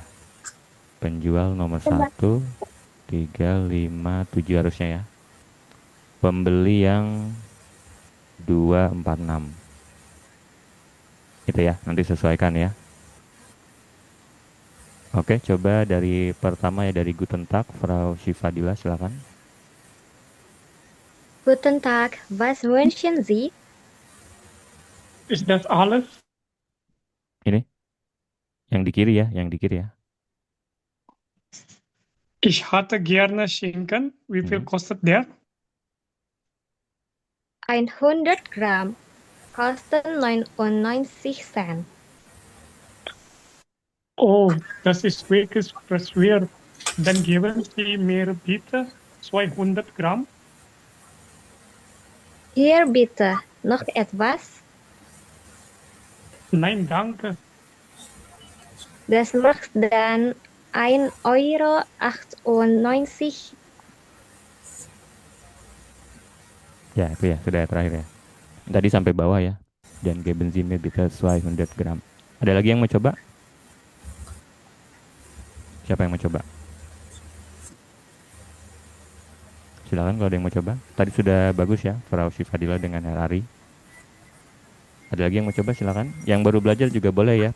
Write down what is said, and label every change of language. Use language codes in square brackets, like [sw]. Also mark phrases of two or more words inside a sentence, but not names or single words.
[id] Penjual nomor 1, 3, 5, 7 harusnya ya. Pembeli yang 2, 4, 6. Itu ya, nanti sesuaikan ya. Oke, coba dari pertama ya, dari [de] Guten Tag, [id] Frau Shifadila, silakan. [de] Guten Tag, was wünschen Sie? Ist das alles? [id] Ini, yang di kiri ya, yang di kiri ya. [de] Ich hatte gerne Schinken. Wie viel kostet der? 100 Gramm kosten 99 Cent. Oh, das ist wirklich schwer. Dann geben Sie mir bitte 200 Gramm. Hier bitte, noch etwas? Nein, danke. Das macht dann 1,98 Euro. [id] Ya, itu ya, sudah terakhir ya. Tadi sampai bawah ya. [de] Dan geben Sie mir bitte 200 Gramm. [id] Ada lagi yang mau coba? Siapa yang mau coba? Silakan kalau ada yang mau coba. Tadi sudah bagus ya, Frau Shifadila dengan Herr Ari. Ada lagi yang mau coba, silakan. Yang baru belajar juga boleh ya.